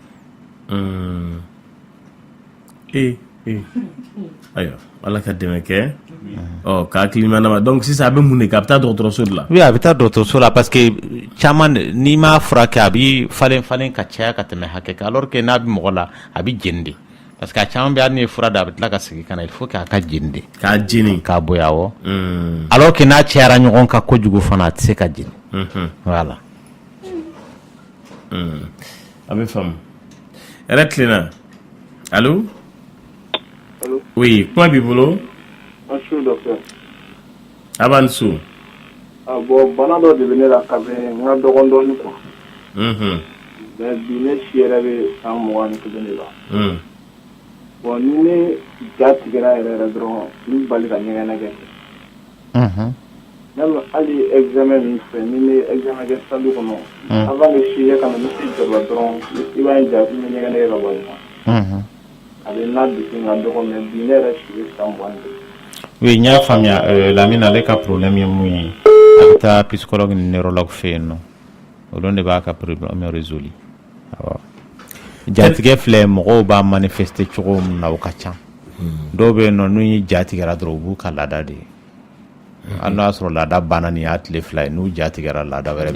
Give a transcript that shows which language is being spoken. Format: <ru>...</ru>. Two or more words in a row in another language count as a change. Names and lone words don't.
<bm>ayiwa ala ka dɛmɛ kɛ k'a hakilina ma donc sisan a bɛ mun de kɛ a bɛ taa dɔgɔtɔrɔso de la oui a bɛ taa dɔgɔtɔrɔso la</bm> <fr>parce que</fr> <bm>caman n'i m'a furakɛ a bɛ falen ka caya ka tɛmɛ hakɛ kan</bm> <fr>alors que</fr> <bm>n'a bɛ mɔgɔ la a bɛ jeni de</bm> <fr>parce que</fr> <bm>a caman bɛ hali n'i ye fura da a bɛ tila ka segin ka na</bm> <fr>il faut que</fr> <bm>a ka jeni de k'a jeni k'a bɔ awɔ</bm> <fr>alors que</fr> <bm>n'a cayara ɲɔgɔn kan kojugu fana a tɛ se ka jeni voilà a bɛ faamu yɛrɛ tilenna</bm> <fr>allo oui</fr> <bm>kuma b'i bolo su docteur a b'a ni su bon bana dɔ de bɛ ne la ka bɛn n ka dɔgɔn dɔɔnin</bm> <fr>quoi mais</fr> <bm>bi ne si yɛrɛ bɛ san 21 de la bon ni ne ja tigɛra yɛrɛ dɔrɔn n bali ka ɲɛgɛnɛ kɛ même hali examen min fɛ ni ne examen kɛ salle kɔnɔ</bm> <fr>avant que</fr> <bm>si ye ka na ne se jɔla dɔrɔn i b'a ye ja ni ɲɛgɛnɛ kɛ ka bɔ yen a bɛ n'a dusu ka dɔgɔ mais bi ne yɛrɛ si bɛ san 22 oui n y'a faamuya Lamine ale ka problème ye mun ye a bɛ taa psychologue ni neurologue fɛ yen nɔ olu de b'a ka</bm> <fr>problème résolu</fr> <bm>awɔ jatigɛ filɛ mɔgɔw b'a manifester cogo min na o ka ca dɔw bɛ yen nɔ n'u ye jatigɛra dɔrɔn u b'u ka laada de ye hali n'a y'a sɔrɔ laada banna nin y'a tile 2 ye n'u jatigɛra laada wɛrɛ</bm>